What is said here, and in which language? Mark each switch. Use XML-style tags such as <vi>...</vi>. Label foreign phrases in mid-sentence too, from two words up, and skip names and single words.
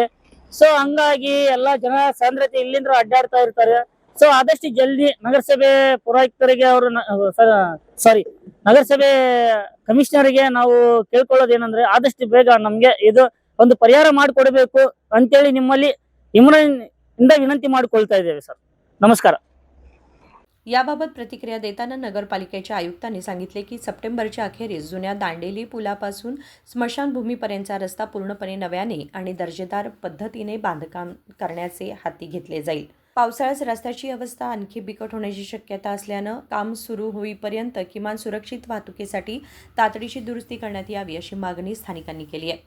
<kn>ಸೊ ಹಂಗಾಗಿ ಎಲ್ಲಾ ಜನ ಸಾಂದ್ರತೆ ಇಲ್ಲಿಂದ ಅಡ್ಡಾಡ್ತಾ ಇರ್ತಾರೆ. ಸೊ ಆದಷ್ಟು ಜಲ್ದಿ ನಗರಸಭೆ ಪುರೋಹಿತರಿಗೆ ನಗರಸಭೆ ಕಮಿಷನರ್ಗೆ ನಾವು ಕೇಳ್ಕೊಳ್ಳೋದೇನಂದ್ರೆ ಆದಷ್ಟು ಬೇಗ ನಮ್ಗೆ ಇದು ಒಂದು ಪರಿಹಾರ ಮಾಡಿಕೊಡ್ಬೇಕು ಅಂತೇಳಿ ನಿಮ್ಮಲ್ಲಿ विनंती ಮಾಡಿಕೊಳ್ತಾ ಇದ್ದೇವೆ सर.</kn> <mr>नमस्कार. याबाबत प्रतिक्रिया देताना नगरपालिकेच्या आयुक्तांनी सांगितले की सप्टेंबरच्या अखेरीस जुन्या दांडेली पुलापासून स्मशानभूमीपर्यंतचा रस्ता पूर्णपणे नव्याने आणि दर्जेदार पद्धतीने बांधकाम करण्याचे हाती घेतले जाईल. पावसाळ्यात रस्त्याची अवस्था आणखी बिकट होण्याची शक्यता असल्यानं काम सुरू होईपर्यंत किमान सुरक्षित वाहतुकीसाठी तातडीची दुरुस्ती करण्यात यावी अशी मागणी स्थानिकांनी केली आहे.</mr>